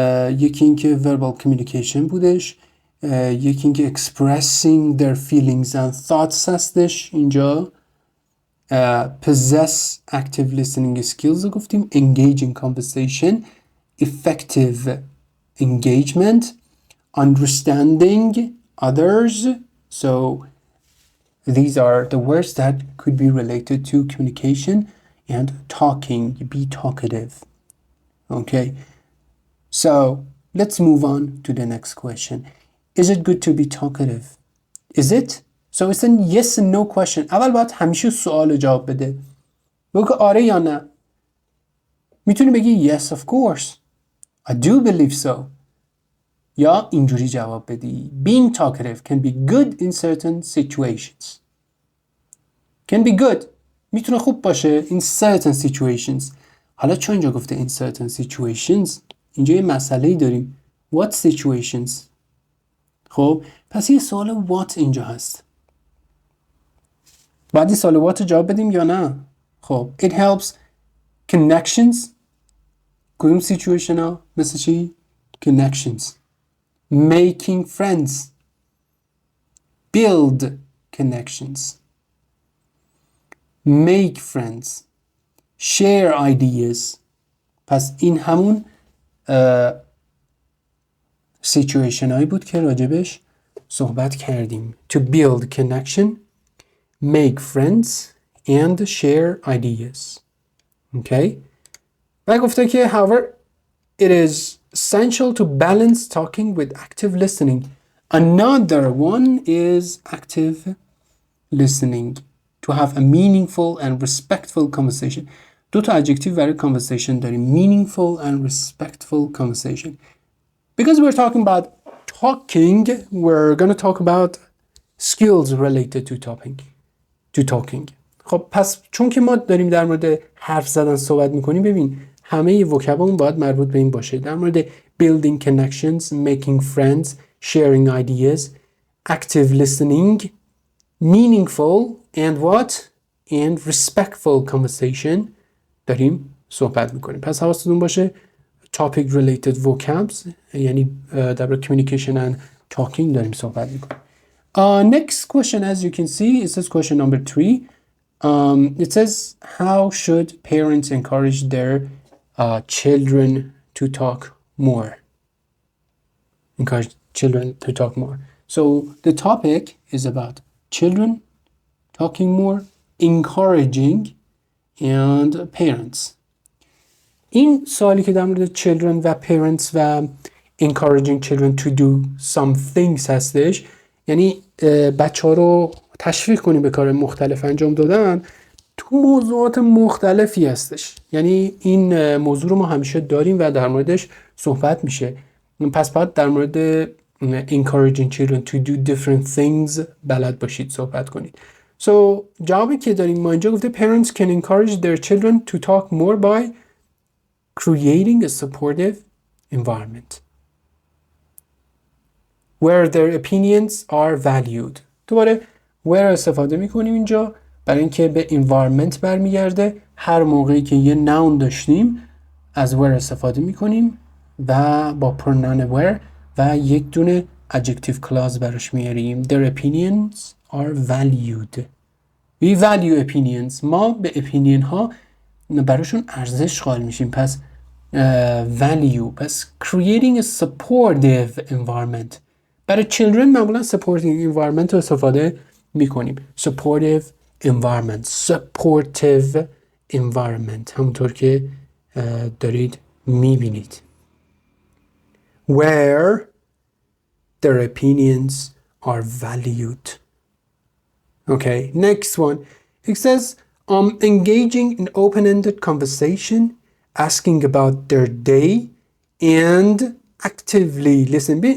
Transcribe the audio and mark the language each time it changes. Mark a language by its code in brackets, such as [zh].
[fa] یکی این که verbal communication بودش، یکی این که [en] expressing their feelings and thoughts [fa] هستش. اینجا [en] possess active listening skills [fa] رو گفتیم. [en] engage in conversation, effective engagement, understanding others. So these are the words that could be related to communication and talking. Be talkative. Okay. So let's move on to the next question. Is it good to be talkative? Is it? So it's a yes and no question. [fa] اول باید همیشه سوال جواب بده. بگو آره یا نه. میتونی بگی [en] yes of course. I do believe so. [fa] یا اینجوری جواب بدی. [en] Being talkative can be good in certain situations. Can be good. [fa] میتونه خوب باشه [en] in certain situations. [fa] حالا چون اینجا گفته [en] in certain situations، [fa] اینجا یه مسئله‌ای داریم. [en] What situations؟ [fa] خب پس یه سوال what اینجا هست. بعد این سوال what جواب بدیم یا نه؟ خب [en] it helps connections. [fa] کدوم situation ها؟ مثل چی؟ Connections. [en] Making friends. Build connections. Make friends. Share ideas. [fa] پس این همون situation هایی بود که راجبش صحبت کردیم. [en] To build connection, make friends and share ideas. Okay? [fa] و گفته که [en] however it is essential to balance talking with active listening. Another one is active listening. To have a meaningful and respectful conversation. [fa] دو تا adjective برای conversation داریم. [en] Meaningful and respectful conversation. Because we're talking about talking, we're going to talk about skills related to talking. [fa] خب پس چون که ما داریم در مورد حرف زدن صحبت میکنیم، ببین همه وکبمون باید مربوط به این باشه. در مورد [en] building connections, making friends, sharing ideas, active listening, meaningful and what? And respectful conversation [fa] داریم صحبت میکنیم. پس حواستون باشه topic related vocabs یعنی در مورد [en] communication and talking [fa] داریم صحبت میکنیم. [en] Next question, as you can see, it says question number 3. It says, how should parents encourage their children to talk more? Encourage children to talk more. So the topic is about children talking more, encouraging, and parents. [fa] این سوالی که در مورد children و parents و [en] encouraging children to do some things [fa] هستش، یعنی بچه ها رو تشویق کنیم به کار مختلف انجام دادن، تو موضوعات مختلفی هستش. یعنی این موضوع رو ما همیشه داریم و در موردش صحبت میشه. پس باید در مورد [en] encouraging children to do different things [fa] بلد باشید، صحبت کنید. [en] So [fa] جوابی که داریم ما اینجا گفته [en] parents can encourage their children to talk more by creating a supportive environment where their opinions are valued. [fa] دوباره where استفاده میکنیم اینجا برای اینکه به environment برمیگرده. هر موقعی که یه noun داشتیم از where استفاده میکنیم و با pronoun where و یک دونه adjective clause براش میاریم. [en] Their opinions are valued. We value opinions. [fa] ما به opinion ها براشون ارزش قائل میشیم. پس value. [en] پس creating a supportive environment. [fa] برای children معمولا [en] supporting environment [fa] رو استفاده میکنیم. [en] Supportive environment. Supportive environment. [fa] همونطور که دارید میبینید. [en] Where their opinions are valued. Okay, next one. It says, engaging in open-ended conversation, asking about their day, and actively listening.